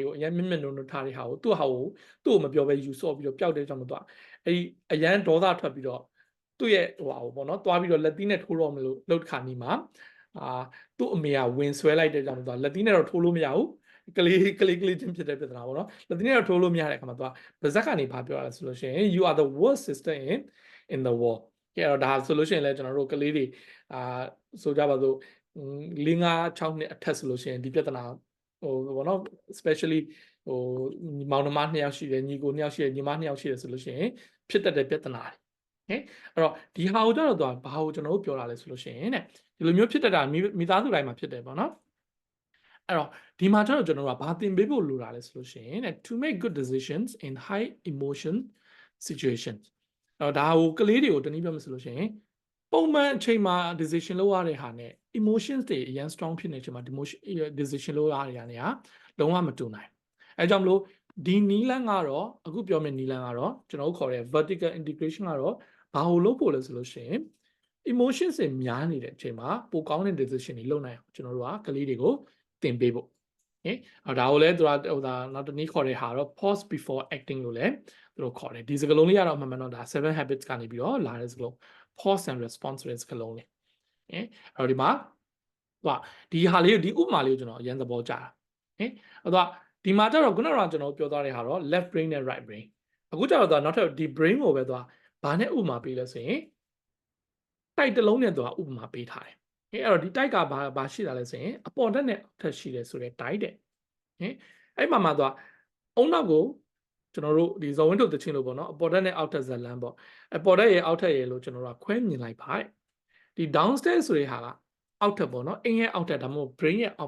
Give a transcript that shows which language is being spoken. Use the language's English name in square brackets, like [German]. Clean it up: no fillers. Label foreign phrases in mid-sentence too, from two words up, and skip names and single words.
[Burmese] တွေကိုအရင်မြင့်နုံထားတဲ့ဟာကိုသူ့ကိုမပြောဘဲယူဆော့ပြီးတော့ပျောက်တဲ့ကြောင့်မသွားအဲ့ဒီအရန်ဒေါသထွက်ပြီးတော့သူ့ရဲ့ဟိုပေါ့နော်သွားပြီးတော့လက်သီးနဲ့ထိုးတော့မလို့လှုပ်ခါနီမှာသူ့အမေကဝင်ဆွဲလိုက်တဲ့ကြောင့်လက်သီးနဲ့တော့ထိုးလို့မရဘူးကလေးချင်းဖြစ်တဲ့ပြဿနာပေါ့နော်လက်သီးနဲ့တော့ထိုးလို့မရတဲ့အခါမှာသူကဗဇက်ကနေဘာပြောရလဲဆိုလို့ရှိရင် [English] you are the worst sister in the world [Burmese] အဲ့တော့ဒါဆိုလို့ရှိရင်လည်းကျွန်တော်တို့ကလေးတွေဆိုကြပါစို့ 5 6နှစ်အထက်ဆိုလို့ရှိရင်ဒီပြဿနာဟိုဘောနော် especially ဟိုမောင်နှမ2ယောက်ရှိတယ်ညီကို2ယောက်ရှိတယ်ညီမ2ယောက်ရှိတယ်ဆိုလို့ရှိရင်ဖြစ်တတ်တဲ့ပြဿနာတွေအဲ့တော့ဒီဟာကိုကျတော့ဘာကိုကျွန်တော်တို့ပြောတာလဲဆို လို့ရှိရင်တဲ့ဒီလိုမျိုးဖြစ်တတ်တာမိသားစုတိုင်းမှာဖြစ်တယ်ပေါ့နော်အဲ့တော့ဒီမှာကျတော့ကျွန်တော်တို့ကဘာသင်ပေးဖို့လိုတာလဲဆိုလို့ရှိရင်တဲ့ [English] to make good decisions in high emotion situations [Burmese] အဲ့တော့ဒါကိုကလေးတွေကိုတနည်းပြောမယ်ဆိုလို့ရှိရင်ပုံမှန်အချိန်မှာ decision လုပ်ရတဲ့ဟာနဲ့ emotions တွေ အရင် strong ဖြစ်နေချိန်မှာ decision လုပ်ရတဲ့ဟာတွေကလုံးဝမတူနိုင်အဲကြောင့်မလို့ဒီနီလန်းကတော့အခုပြောမယ့်နီလန်းကတော့ကျွန်တော်တို့ခေါ်တဲ့ [English] vertical integration [Burmese] ကတော့ဘာလို့လုပ်ဖို့လဲဆိုလို့ရှိရင် emotions တွေများနေတဲ့အချိန်မှာပိုကောင်းတဲ့ decision တွေလုပ်နိုင်အောင်ကျွန်တော်တို့ကကလေးတွေကိုသင်ပေးဖို့ဒါကိုလည်းသူကနောက်တစ်နည်းခေါ်တဲ့ဟာတော့ [English] pause before acting [Burmese] လို့လည်းသူတို့ခေါ်တယ်ဒီစကား လုံးလေးကတော့မှန်မှန်တော့ဒါ7 habits ကနေပြီးတော့လာတဲ့စကားလုံး [English] pause and response [Burmese] ဆိုတဲ့စကားလုံးလေးအဲ့တော့ဒီမှာဒီဟာလေးဒီဥပမာလေးကိုကျွန်တော်အရင်သဘောကျတာအဲ့တော့ဒီ မှာကျတော့ခုနကကျွန်တော်ပြောသွားတဲ့ဟာတော့ [English] left brain [Burmese] နဲ့ [English] right brain [Burmese] အခုကျတော့နောက်ထပ်ဒီ brain ကိုပဲသွားဘာနဲ့ဥပမာပေးလဲဆိုရင်တိုက်တစ်လုံးနဲ့သွားဥပမာပေးထားတယ်အဲ့တော့ဒီတိုက်ကဘာရှိတာလဲဆိုရင်အပေါ်တက်နဲ့အောက်ထက်ရှိတယ်ဆိုတဲ့တိုက်တဲ့အဲ့မှာသွားအုံနောက်ကိုကျွန်တော်တို့ဒီဇော်ဝင်းတို့တချင်းလို့ပေါ့နော်အပေါ်တက်နဲ့အောက်ထက်ဇလန်းပေါ့အပေါ်တက်ရဲ့အောက်ထက်ရဲ့လို့ကျွန်တော်တို့ခွဲမြင်လိုက်ပါတဲ့ဒီ downstairs ဆိုတဲ့ဟာကအောက်ထက်ပေါ့နော်အင်းရဲ့အောက်ထက်ဒါမှမဟုတ် brain ရဲ့အောက်